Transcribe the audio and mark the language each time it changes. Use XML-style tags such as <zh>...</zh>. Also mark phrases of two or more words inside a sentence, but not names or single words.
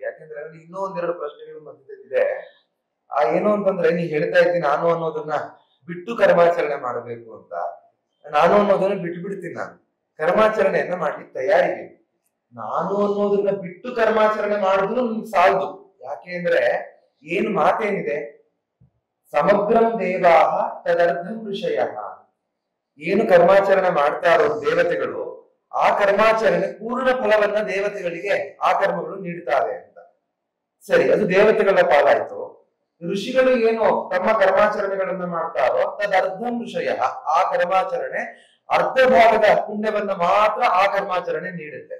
<kn>ಯಾಕೆಂದ್ರೆ ಅಲ್ಲಿ ಇನ್ನೂ ಒಂದೆರಡು ಪ್ರಶ್ನೆಗಳು ಮಧ್ಯದಲ್ಲಿದೆ. ಏನು ಅಂತಂದ್ರೆ ನೀ ಹೇಳ್ತಾ ಇದ್ದೀನಿ ನಾನು ಅನ್ನೋದನ್ನ ಬಿಟ್ಟು ಕರ್ಮಾಚರಣೆ ಮಾಡಬೇಕು ಅಂತ. ನಾನು ಅನ್ನೋದನ್ನ ಬಿಟ್ಟು ಬಿಡ್ತೀನಿ. ನಾನು ಕರ್ಮಾಚರಣೆಯನ್ನ ಮಾಡ್ಲಿಕ್ಕೆ ತಯಾರಿದ್ದೀನಿ. ನಾನು ಅನ್ನೋದನ್ನ ಬಿಟ್ಟು ಕರ್ಮಾಚರಣೆ ಮಾಡಿದ್ರು ನಿಮ್ಗೆ ಸಾಲದು. ಯಾಕೆ ಅಂದ್ರೆ ಏನು ಮಾತೇನಿದೆ?</kn> <sa>ಸಮಗ್ರಂ ದೇವಾಹ ತದರ್ಧಂ ಋಷಯ.</sa> <kn>ಏನು ಕರ್ಮಾಚರಣೆ ಮಾಡ್ತಾ ಇರೋ ದೇವತೆಗಳು, ಆ ಕರ್ಮಾಚರಣೆ ಪೂರ್ಣ ಫಲವನ್ನ ದೇವತೆಗಳಿಗೆ ಆ ಕರ್ಮಗಳು ನೀಡ್ತಾರೆ ಅಂತ. ಸರಿ, ಅದು ದೇವತೆಗಳ ಪಾಲಾಯ್ತು. ಋಷಿಗಳು ಏನು ತಮ್ಮ ಕರ್ಮಾಚರಣೆಗಳನ್ನ ಮಾಡ್ತಾರೋ</kn> <sa>ತದರ್ಧಂ ಋಷಯ.</sa> <kn>ಆ ಕರ್ಮಾಚರಣೆ ಅರ್ಧ ಭಾಗದ ಪುಣ್ಯವನ್ನ ಮಾತ್ರ ಆ ಕರ್ಮಾಚರಣೆ ನೀಡುತ್ತೆ.</kn>